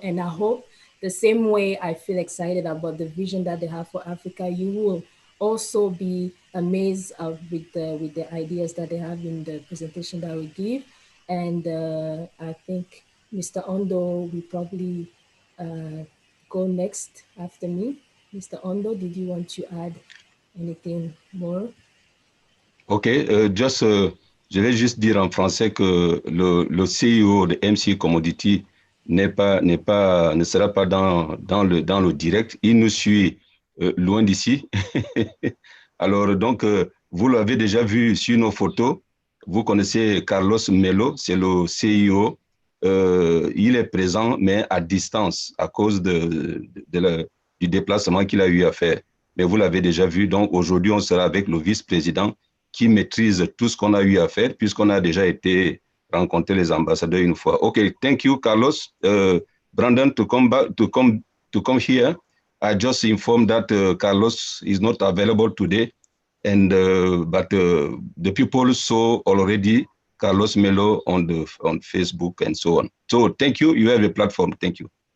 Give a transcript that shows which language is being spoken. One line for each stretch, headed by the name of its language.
English: And I hope the same way I feel excited about the vision that they have for Africa, you will also be amazed with the ideas that they have in the presentation that we give. And I think Mr. Ondo will probably go next after me. Mr. Ondo, did you want to add anything more?
French: Ok, je vais juste dire en français que le CEO de M&C Commodities ne sera pas dans le direct. Il nous suit loin d'ici. Alors, donc, vous l'avez déjà vu sur nos photos. Vous connaissez Carlos Melo, c'est le CEO. Il est présent, mais à distance, à cause du déplacement qu'il a eu à faire. Mais vous l'avez déjà vu. Donc, aujourd'hui, on sera avec le vice-président qui maîtrise tout ce qu'on a eu à faire, puisqu'on a déjà été rencontrer les ambassadeurs une fois.
English: Okay, thank you, Carlos. Brenden, to come here. I just informed that Carlos is not available today, and but the people saw already Carlos Melo on Facebook and so on. So thank you. You have a platform. Thank you.